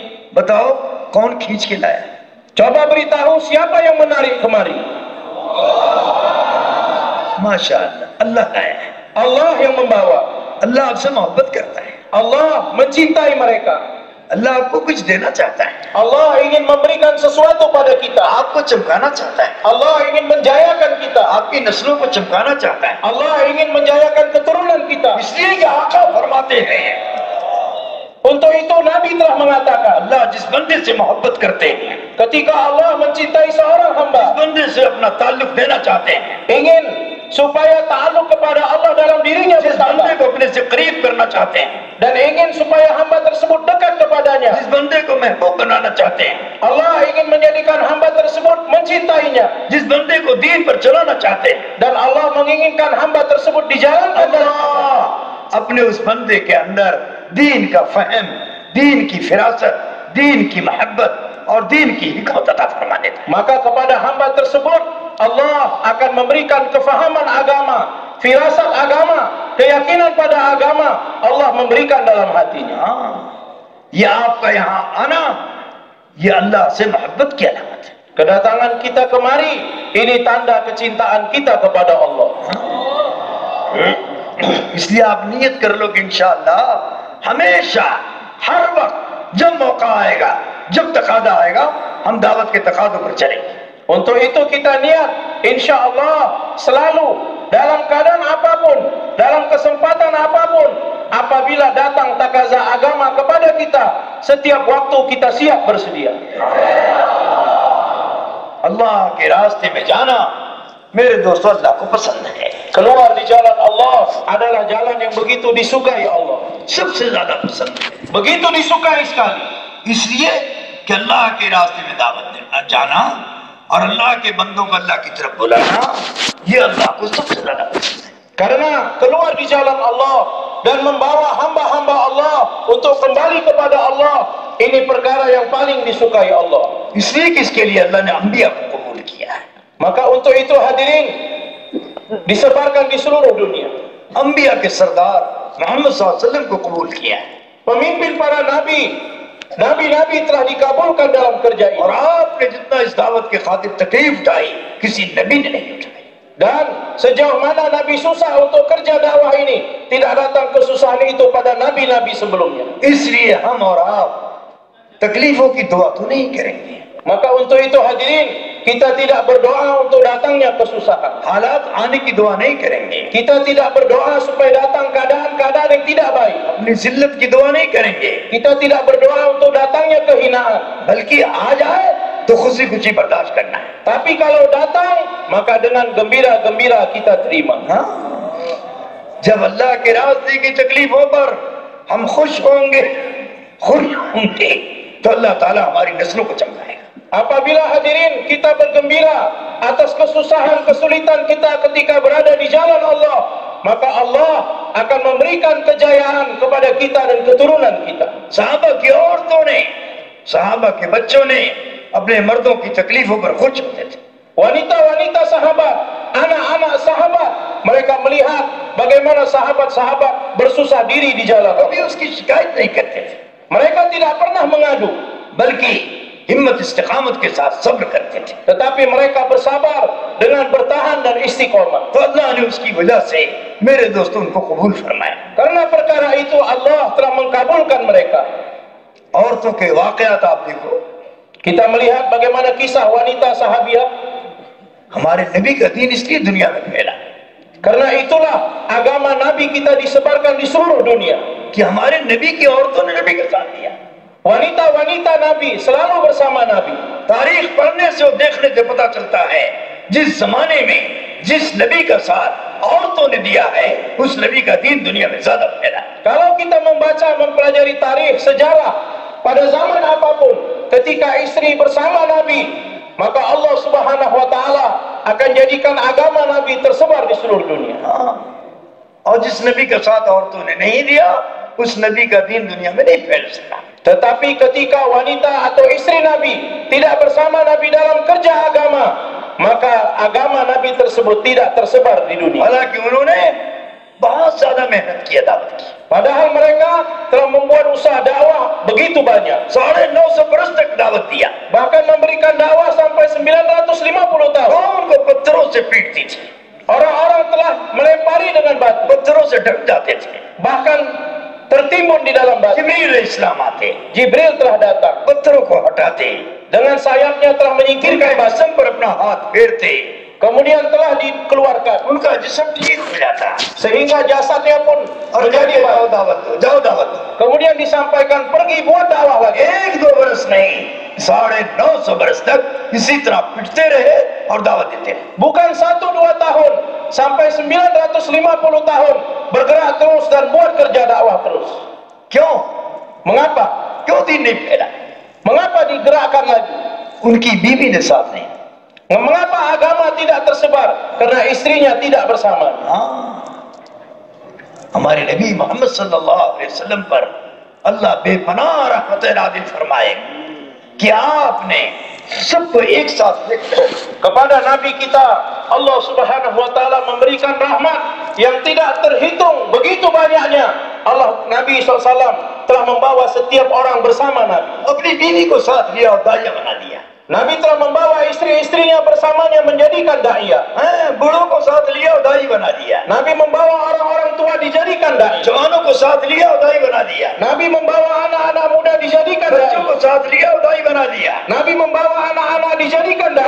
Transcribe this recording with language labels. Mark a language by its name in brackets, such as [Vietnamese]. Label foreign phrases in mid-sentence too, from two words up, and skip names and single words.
[Hindi] बताओ कौन खींच के लाया? [Indonesian] Coba beritahu siapa yang menarik kemari? [Hindi] माशाअल्लाह अल्लाह लाया है। [Indonesian] Allah yang membawa. [Hindi] अल्लाह आपसे मोहब्बत करता है। [Indonesian] Allah mencintai mereka. [Hindi] अल्लाह आपको कुछ देना चाहता है, [Indonesian] Allah ingin memberikan sesuatu pada kita. [Hindi] आपको चमकाना चाहता है, [Indonesian] Allah ingin menjayakan kita. [Hindi] आपकी नस्लों को चमकाना चाहता है। [Indonesian] Allah ingin menjayakan keturunan kita. [Hindi] इसलिए कि आका फरमाते हैं, [Indonesian] Untuk itu Nabi telah mengatakan, [Hindi] अल्लाह जिस बंदे से मोहब्बत करते हैं, [Indonesian] ketika Allah mencintai seorang [Hindi] जिस [Indonesian] hamba, [Hindi] बंदे से अपना ताल्लुक देना चाहते हैं, [Indonesian] ingin supaya ta'alluq kepada Allah dalam dirinya [Hindi] जिस बंदे [Indonesian] bertambah, [Hindi] को अपने से करीब करना चाहते हैं, [Indonesian] dan ingin supaya hamba tersebut dekat kepadanya, [Hindi] जिस बंदे को महबूब बनाना चाहते हैं, [Indonesian] Allah ingin menjadikan hamba tersebut mencintainya, [Hindi] जिस बंदे को दीन पर चलाना चाहते हैं, [Indonesian] dan Allah menginginkan hamba tersebut di jalan Allah [Hindi] अपने उस बंदे के अंदर दीन का फहम, दीन की फिरासत, दीन की मोहब्बत और दीन की हिकमत अता फरमा देता है। [Indonesian] maka kepada hamba tersebut Allah akan memberikan kefahaman agama, firasat agama, keyakinan pada agama, Allah memberikan dalam hatinya. [Hindi] हाँ, ये आपका यहाँ आना, ये अल्लाह से मोहब्बत की अलामत है। [Indonesian] Kedatangan kita kemari ini tanda kecintaan kita kepada Allah. [Hindi] इसलिए आप नियत कर लो कि इंशाअल्लाह हमेशा हर वक्त जब मौका आएगा, जब तकादा आएगा, हम दावत के तकादों पर चलेंगे। [Indonesian] Untuk itu kita niat, [Arabic] إن شاء الله [Indonesian] selalu dalam keadaan apapun, dalam kesempatan apapun, apabila datang takaza agama kepada kita, setiap waktu kita siap bersedia. [Hindi] अल्लाह के रास्ते में जाना मेरे दोस्तों अल्लाह को पसंद है। [Indonesian] Keluar di jalan Allah adalah jalan yang begitu disukai Allah. [Hindi] सबसे ज्यादा पसंद है। [Indonesian] Begitu disukai sekali. [Hindi] इसलिए कि अल्लाह के रास्ते में दावत देना जाना और अल्लाह के बंदों को अल्लाह की तरफ बुलाना, ये अल्लाह को सबसे ज्यादा पसंद है। [Indonesian] Karena keluar di jalan Allah dan membawa hamba-hamba Allah untuk kembali kepada Allah, ini perkara yang paling disukai Allah. [Hindi] इसलिए कि इसके लिए अल्लाह ने अंबिया को कबूल किया है। [Indonesian] Maka untuk itu hadirin disebarkan di seluruh dunia. [Hindi] अंबिया के सरदार मोहम्मद [Arabic] صلى الله عليه وسلم [Hindi] को कबूल किया है। [Indonesian] Pemimpin para nabi, nabi-nabi telah dikabulkan dalam kerja ini. [Hindi] और आपने जितना इस दावत के खातिर तकलीफ उठाई, किसी नबी ने नहीं उठाई। [Indonesian] Dan sejauh mana Nabi susah untuk kerja dakwah ini, tidak datang kesusahan itu pada nabi-nabi sebelumnya. [Hindi] इसलिए हम और आप तकलीफों की दुआ तो नहीं करेंगे। [Indonesian] Maka untuk itu hadirin, kita tidak berdoa untuk datangnya kesusahan. [Hindi] हालात आने की दुआ नहीं करेंगे। [Indonesian] Kita tidak berdoa supaya datang keadaan-keadaan yang tidak baik. [Hindi] अपनी जिल्लत की दुआ नहीं करेंगे, [Indonesian] Kita tidak berdoa untuk datangnya kehinaan. [Hindi] बल्कि आ जाए तो खुशी खुशी बर्दाश्त करना है। [Indonesian] Tapi kalau datang, maka dengan gembira-gembira kita terima. [Hindi] हाँ? जब अल्लाह के रास्ते की तकलीफों पर हम खुश होंगे तो अल्लाह ताला हमारी नस्लों को चमकाएगा। [Indonesian] Apabila hadirin kita bergembira atas kesusahan kesulitan kita ketika berada di jalan Allah, maka Allah akan memberikan kejayaan kepada kita dan keturunan kita. [Hindi] सहाबा की औरतों ने, सहाबा के बच्चों ने अपने मर्दों की तकलीफों पर खुश होते थे। [Indonesian] Wanita-wanita sahabat, anak-anak sahabat, mereka melihat bagaimana sahabat-sahabat bersusah diri di jalan. [Hindi] कभी उसकी शिकायत नहीं करते थे, [Indonesian] Mereka tidak pernah mengadu, [Hindi] बल्कि हिम्मत इस्तिकामत के साथ सब्र करते थे। [Indonesian] tetapi mereka bersabar dengan bertahan dan istiqomah. [Hindi] तो अल्लाह ने उसकी वजह से मेरे दोस्तों उनको कबूल फरमाया। [Indonesian] Karena perkara itu Allah telah mengkabulkan mereka. [Hindi] औरतों के वाकयात आप देखो, [Indonesian] Kita melihat bagaimana kisah wanita sahabiah. [Hindi] हमारे नबी का दीन इसलिए दुनिया में फैला [Indonesian] Karena itulah agama Nabi kita disebarkan di seluruh dunia. [Hindi] कि हमारे नबी की औरतों ने नबी का साथ दिया। [Indonesian] Wanita-wanita Nabi selalu bersama Nabi. [Hindi] तारीख पढ़ने से और देखने से पता चलता है जिस जमाने में जिस नबी का साथ औरतों ने दिया है उस नबी का दीन दुनिया में ज्यादा फैला। [Indonesian] Kalau kita membaca, mempelajari tarikh sejarah pada zaman apapun, ketika istri bersama Nabi, maka Allah [Arabic] سبحانه وتعالى [Indonesian] akan jadikan agama Nabi tersebar di seluruh dunia. [Hindi] और जिस नबी का साथ औरतों ने नहीं दिया उस नबी का दीन दुनिया में नहीं फैल सका। [Indonesian] Tetapi ketika wanita atau istri Nabi tidak bersama Nabi dalam kerja agama, maka agama Nabi tersebut tidak tersebar di dunia. [Hindi] हालांकि उन्होंने बहुत ज्यादा मेहनत की, दावत की। [Indonesian] Padahal mereka telah membuat usaha dakwah begitu banyak. [Hindi] 950 बरस तक दावत दिया। [Indonesian] Bahkan memberikan dakwah sampai 950 tahun. [Hindi] कौम को पत्थरों से पीटती थी, [Indonesian] Orang-orang telah melempari dengan batu, [Hindi] पत्थरों से ढक जाते थे। [Indonesian] bahkan tertimbun di dalam batu. [Hindi] जिब्रील इस्लाम आते, [Indonesian] Jibril telah datang, [Hindi] पत्थरों को हटाते, [Indonesian] dengan sayapnya telah menyingkirkan [Hindi] उनके [Indonesian] batu, [Hindi] जिस्म पर अपना हाथ फेरते, [Indonesian] kemudian telah dikeluarkan [Hindi] उनका जिस्म ठीक हो जाता [Indonesian] sehingga jasadnya pun [Hindi] और [Indonesian] menjadi [Hindi] कहते, [Indonesian] batu. [Hindi] जाओ दावत दो, जाओ दावत दो। [Indonesian] Kemudian disampaikan, pergi buat dakwah lagi. [Hindi] 1-2 बरस नहीं, 950 बरस तक इसी तरह पिटते रहे और दावत देते रहे। [Indonesian] Bukan 1-2 tahun, sampai 950 tahun bergerak terus dan buat kerja dakwah terus. [Hindi] क्यों? [Indonesian] Mengapa? [Hindi] क्यों दीन नहीं फैला? [Indonesian] Mengapa digerakkan lagi? [Hindi] उनकी बीवी ने साथ नहीं। [Indonesian] Mengapa agama tidak tersebar? Karena istrinya tidak bersama. [Hindi] हमारे नबी मोहम्मद [Arabic] صلى الله عليه وسلم [Hindi] पर अल्लाह बेपनाह रहमत नाज़िल फरमाए कि आपने सबको एक साथ देखो। [Indonesian] Kepada Nabi kita Allah [Arabic] سبحانه وتعالى [Indonesian] memberikan rahmat yang tidak terhitung, begitu banyaknya. Nabi SAW telah membawa setiap orang bersama Nabi. [Hindi] अपनी बीवी को साथ लिया और दाइया बना दिया। [Indonesian] Nabi telah membawa istri-istrinya bersamanya menjadikan da'iyah. [Hindi] बूढ़ों को साथ लिया और दाई बना दिया। [Indonesian] Nabi membawa orang-orang tua dijadikan dai. [Hindi] जवानों को साथ लिया और दाई बना दिया। [Indonesian] Nabi membawa anak-anak muda dijadikan dai. [Hindi] बच्चों को साथ लिया और दाई बना दिया। [Indonesian] Nabi membawa anak-anak dijadikan dai.